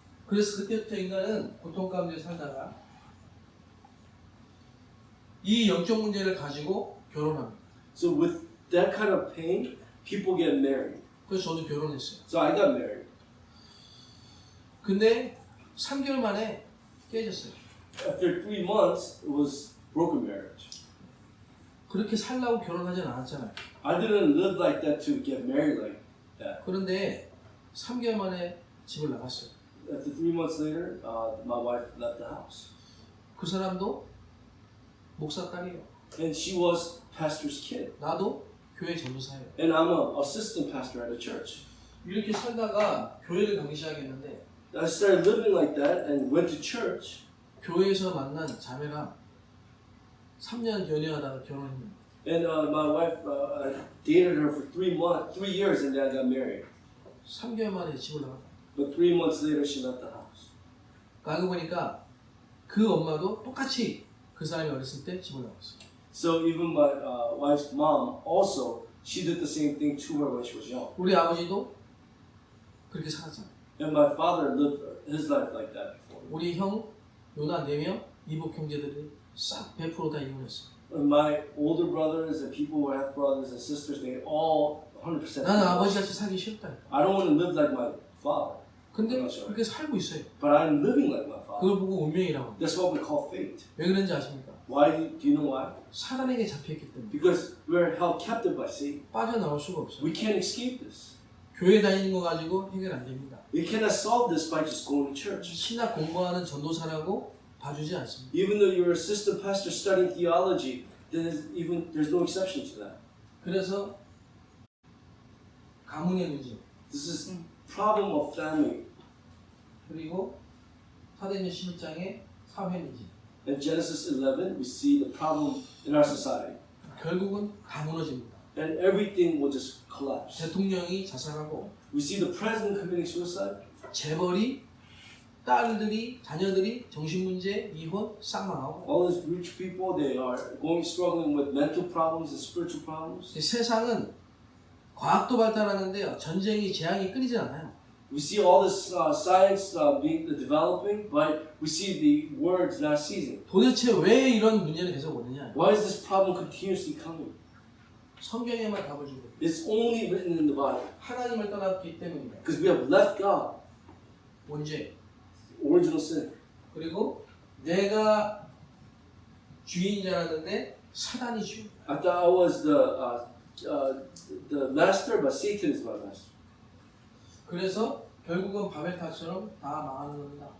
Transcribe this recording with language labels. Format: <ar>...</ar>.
<ko>그래서 그때부터 인간은 고통 가운데 살다가 이 영적 문제를 가지고 결혼합니다.</ko> <en>So with that kind of pain, people get married.</en> <ko>그래서 저도 결혼했어요.</ko> <en>So I got married.</en> <ko>근데 3개월 만에 깨졌어요.</ko> <en>After 3 months, it was broken marriage.</en> <ko>그렇게 살라고 결혼하진 않았잖아요.</ko> <en>I didn't live like that to get married like that.</en> <ko>그런데 3개월 만에 집을 나갔어요.</ko> <en>After 3 months later, my wife left the house.</en> <ko>그 사람도 목사 딸이에요.</ko> <en>And she was pastor's kid.</en> <ko>나도 교회 전도사예요.</ko> <en>And I'm an assistant pastor at a church.</en> <ko>이렇게 살다가 교회를 가기 시작했는데</ko> <en>I started living like that and went to church.</en> <ko>교회에서 만난 자매랑 3년 연애하다가 결혼했는데</ko> <en>And my wife, I dated her for 3 years and then I got married.</en> <ko>3개월 만에 집을 나갔다.</ko> <en>But 3 months later, she left the house.</en> <ko>알고 보니까 그 엄마도 똑같이 그 사람이 어렸을 때 집을 나갔어요.</ko> <en>So even my wife's mom also, she did the same thing to her when she was young.</en> <ko>우리 아버지도 그렇게 살았잖아요.</ko> <en>And my father lived his life like that before.</en> <ko>우리 형 요나 4명 이복 형제들이 싹 100% 다 이혼했어요.</ko> <en>And my older brothers and people who have brothers and sisters, they all 100%.</en> <ko>나는 아버지같이 살기 싫다.</ko> <en>I don't want to live like my father,</en> <ko>근데 그렇죠. 그렇게 살고 있어요.</ko> <en>but I'm living like my father.</en> <ko>그걸 보고 운명이라고 합니다.</ko> <en>That's what we call fate.</en> <ko>왜 그런지 아십니까?</ko> <en>Why? Do you know why?</en> <ko>사단에게 잡혀있기 때문에</ko> <en>Because we're held captive by Satan.</en> <ko>빠져나올 수가 없어요.</ko> <en>We can't escape this.</en> <ko>교회 다니는 거 가지고 해결 안 됩니다.</ko> <en>We cannot solve this by just going to church.</en> <ko>신학 공부하는 전도사라고 봐주지 않습니다.</ko> <en>Even though you're assistant pastor studying theology, there's no exception to that.</en> <ko>그래서 가문의 문제</ko> <en>This is problem of family.</en> <ko>그리고 사도행전 11장의 사회 문제</ko> <en>In Genesis 11, we see the problem in our society.</en> <ko>결국은 다 무너집니다.</ko> <en>And everything will just collapse.</en> <ko>대통령이 자살하고</ko> <en>We see the president committing suicide.</en> <ko>재벌이 딸들이 자녀들이 정신문제 이혼 쌍망하고</ko> <en>All these rich people, they are struggling with mental problems and spiritual problems.</en> <ko>세상은 과학도 발달하는데요 전쟁이 재앙이 끊이지 않아요.</ko> <en>We see all this science developing, but we see the words not ceasing.</en> <ko>도대체 왜 이런 문제는 계속 오느냐?</ko> <en>Why is this problem continuously coming?</en> <ko>성경에만 답을 주고</ko> <en>It's only written in the Bible.</en> <ko>하나님을 떠났기 때문입니다.</ko> <en>Because we have left God,</en> <ko>원죄</ko> <en>original sin.</en> <ko>그리고 내가 주인 줄 알았는데 사단이 주인.</ko> <en>I thought I was the master, but Satan is my master.</en> <ko>그래서 결국은 바벨탑처럼 다 망하는 겁니다.</ko>